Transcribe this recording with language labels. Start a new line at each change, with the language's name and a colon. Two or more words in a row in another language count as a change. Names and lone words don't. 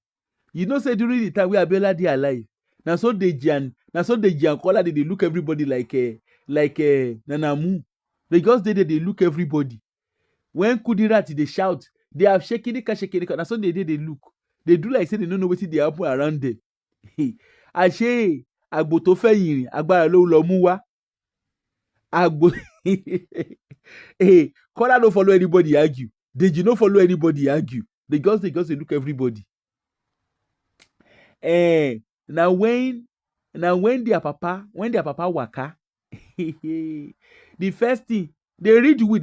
Nigerian Pidgin: You know say during the time wey Abiola dey alive, na so Deji and Kola dey look everybody like Nanamu. They just dey look everybody. When Kudirat dey shout, they have shaking. Na so they look. They do like say they don't know wetin dey happen around them.
Yoruba: Àṣé àgbò tó fẹ́ yìnrìn agbára ló lọ mú wá.
Nigerian Pidgin: Àgbò Kola no follow anybody argue. Deji no follow anybody argue. They just dey look everybody. Now when their papa waka, the first thing they read the will.